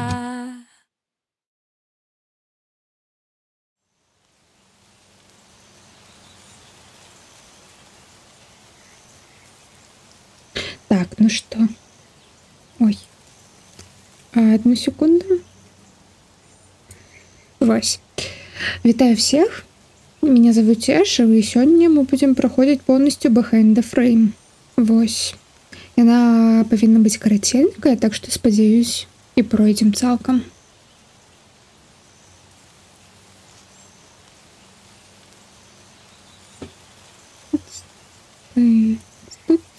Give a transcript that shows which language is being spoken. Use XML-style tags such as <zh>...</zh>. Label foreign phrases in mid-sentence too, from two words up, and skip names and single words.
<ru>Так, ну что? Ой. Одну секунду.</ru> <be>Вось. Вітаю всех.</be> <ru>Меня зовут Эша, и сегодня мы будем проходить полностью Behind the Frame.</ru> <be>Вось. Яна павінна быць караценькая,</be> <ru>так что</ru> <be>спадзяюсь і пройдзем цалкам. Тут.</be>